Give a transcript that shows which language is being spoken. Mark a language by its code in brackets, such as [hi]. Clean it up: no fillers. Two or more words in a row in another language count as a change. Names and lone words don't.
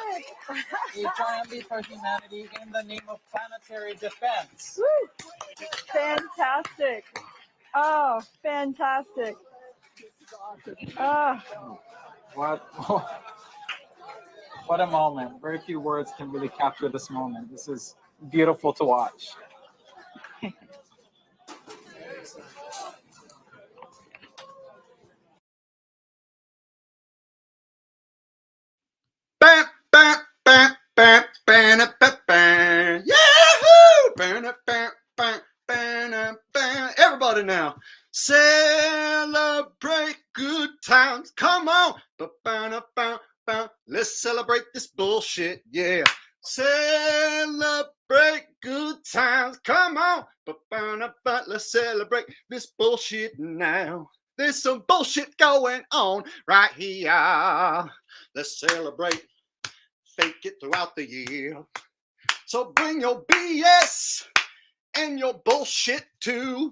[en] A triumph for humanity in the name of planetary defense. Woo. Fantastic. Oh, fantastic. Oh. What a moment. Very few words can really capture this moment. This is beautiful to watch. Bam, bam, bam, bam, bam, bam, bam. Yahoo! Bam, bam, bam, bam, bam. Everybody now. Celebrate good times. Come on. Ba-bam, bam, bam. Let's celebrate this bullshit. Yeah. Celebrate good times. Come on. Ba-bam, bam. Let's celebrate this bullshit now. There's some bullshit going on right here. Let's celebrate. Fake it throughout the year. So bring your BS and your bullshit too.